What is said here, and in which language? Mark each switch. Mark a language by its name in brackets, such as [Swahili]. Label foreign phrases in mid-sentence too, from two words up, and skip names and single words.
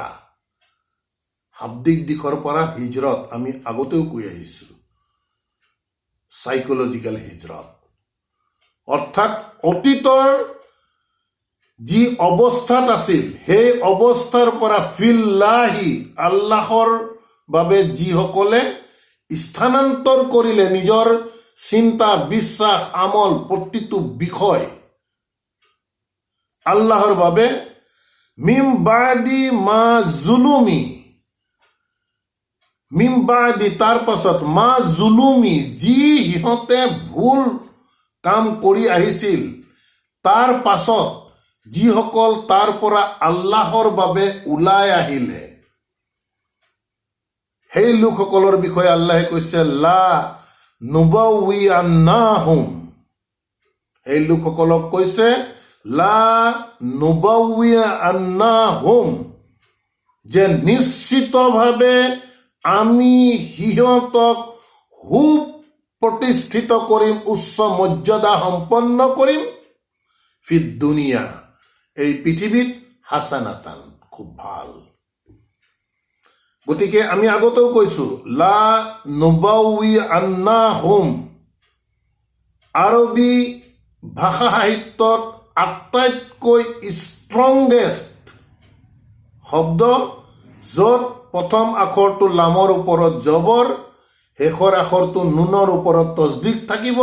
[Assamese] শাব্দিক দিশৰ পৰা হিজৰত আমি আগতেও কৈ আহিছো, চাইকলজিকেল হিজৰত, অৰ্থাৎ অতীতৰ যি অৱস্থাত আছিল সেই অৱস্থাৰ পৰা ফিল্লাহি আল্লাহৰ বাবে যিসকলে স্থানান্তৰ কৰিলে নিজৰ চিন্তা, বিশ্বাস, আমল, প্ৰতিটো বিষয় আল্লাহৰ বাবে, [Arabic] من بعد ما ظلموا, من بعد [Assamese] তাৰ পাছত, [Arabic] ما ظلموا [Assamese] যি সিহঁতে ভুল কাম কৰি আহিছিল, তাৰ পাছত যিসকল তাৰ পৰা আল্লাহৰ বাবে ওলাই আহিলে, সেই লোকসকলৰ বিষয়ে আল্লাহে কৈছে [Arabic] لنبوئنهم, [Assamese] সেই লোকসকলক কৈছে [Arabic] لنبوئنهم, [Assamese] যে নিশ্চিতভাৱে আমি সিহঁতক সুপ্ৰতিষ্ঠিত কৰিম, উচ্চ মৰ্যাদা সম্পন্ন কৰিম, [Arabic] في الدنيا, [Assamese] এই পৃথিৱীত, হাসানাতান, খুব ভাল। গতিকে আমি আগতেও কৈছো [Arabic] لنبوئنهم [Assamese] আৰবী ভাষা সাহিত্যত আটাইতকৈ ষ্ট্ৰংগেষ্ট শব্দ, য'ত প্ৰথম আখৰটো লামৰ ওপৰত জবৰ, শেষৰ আখৰটো নুনৰ ওপৰত তজদিক থাকিব।